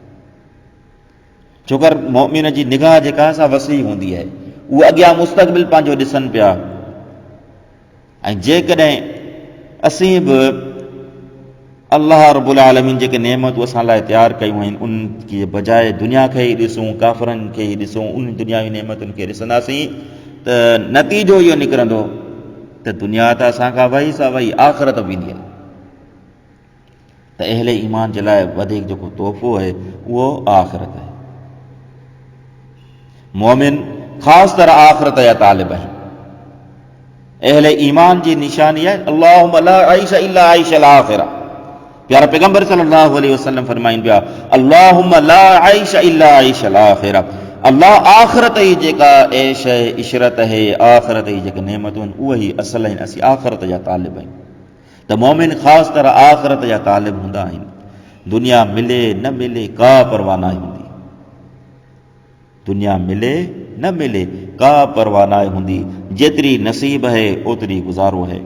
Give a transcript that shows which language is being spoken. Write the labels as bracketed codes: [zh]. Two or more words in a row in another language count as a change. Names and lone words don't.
[sd] छोकर मोमिन जी निगाह जेका सा वसी हूंदी आहे, उहे अॻियां मुस्तक़बिल पंहिंजो ॾिसनि पिया ऐं जेकॾहिं असीं बि अल्लाह [ar] رب العالمين [sd] जेके नेमतूं असां लाइ तयारु कयूं आहिनि उनखे बजाए दुनिया खे ई ॾिसूं, काफ़रनि खे ई ॾिसूं, उन दुनियावी नेमतुनि खे ॾिसंदासीं त नतीजो इहो निकिरंदो त दुनिया त असां खां वई सा वई, आख़िरत वेंदी आहे। त अहले ईमान जे लाइ वधीक जेको तोहफ़ो आहे उहो आख़िरत आहे। मोमिन ख़ासि तरह आख़िरत जा तालिब आहिनि। अहले ईमान जी निशानी आहे [ar] اللهم لا عيش إلا عيش الآخرة. [sd] प्यारा पैगंबर [ar] صلى الله عليه وسلم [sd] फरमाइनि पिया [ar] اللهم لا عيش إلا عيش الآخرة, [sd] अल्लाह आख़िरत जी जेका ऐश आहे, इशरत आहे, आख़िरत जी जेके नेमतूं आहिनि उहे ई असल आहिनि। असीं आख़िरत जा तालिब आहियूं। त मोमिन ख़ासि तरह आख़िरत जा तालिब हूंदा आहिनि। दुनिया मिले न मिले का परवाह न हूंदी, दुनिया मिले न मिले का परवाह न हूंदी, जेतिरी नसीब है ओतिरी गुज़ारो है।